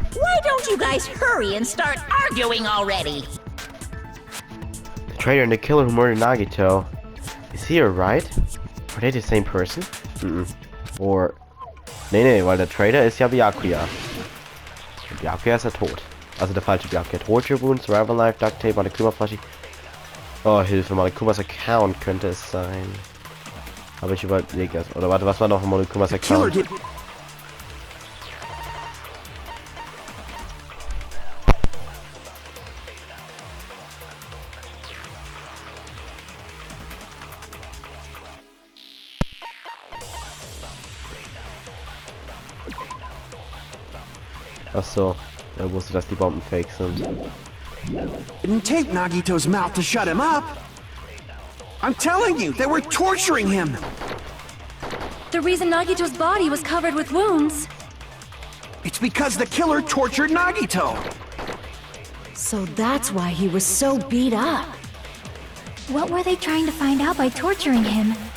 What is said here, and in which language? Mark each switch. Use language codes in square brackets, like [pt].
[en] Why don't you guys hurry and start arguing already? The traitor and the killer who murdered Nagito. Is he alright? Are they the same person? Or... [de] Nee, weil der Traitor ist ja Byakuya. Und Byakuya ist ja tot. Also der falsche Byakuya. Torture Wound, Survival Life, Duct Tape, Monokuma-Flasche. Oh, Hilfe, Monokumas Account könnte es sein. Aber ich überlege das. Oder warte, was war noch Monokumas Account? Ach so, er wusste, dass die Bomben fake sind. [en] Didn't tape Nagito's mouth to shut him up! I'm telling you, they were torturing him! The reason Nagito's body was covered with wounds. It's because the killer tortured Nagito! So that's why he was so beat up. What were they trying to find out by torturing him?